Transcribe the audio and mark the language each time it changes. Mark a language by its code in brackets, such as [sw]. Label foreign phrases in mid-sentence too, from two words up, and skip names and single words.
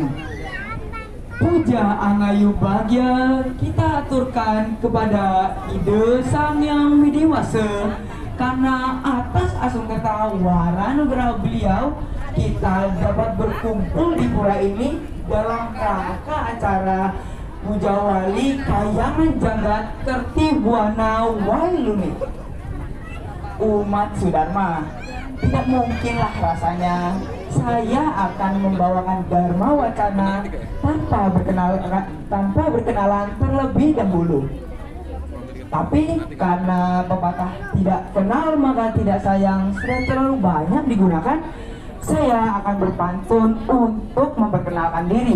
[id] Puja Angayu Bagya kita aturkan kepada Ide Sang Yang Widewasa, karena atas asung ketawaran beliau kita dapat berkumpul di pura ini dalam rangka acara Puja Wali Kayangan Janggat Kertibuana Wailuni. Umat Sudharma, tidak mungkinlah rasanya saya akan membawakan Dharma Wacana tanpa berkenalan terlebih dahulu. Tapi karena pepatah tidak kenal maka tidak sayang sudah terlalu banyak digunakan, saya akan berpantun untuk memperkenalkan diri.